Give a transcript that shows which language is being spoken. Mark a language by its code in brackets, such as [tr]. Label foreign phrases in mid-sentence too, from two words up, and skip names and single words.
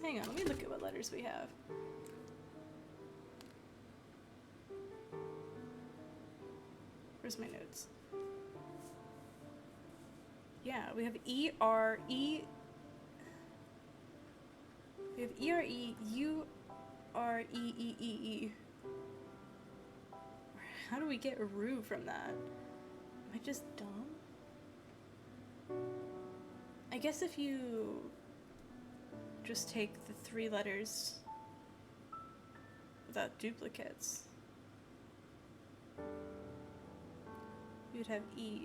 [en] Hang on, let me look at what letters we have. Where's my notes? Yeah, we have E-R-E. We have E-R-E-U-R-E-E-E-E. How do we get Rue from that? Am I just dumb? I guess if you just take the 3 letters without duplicates, you'd have E.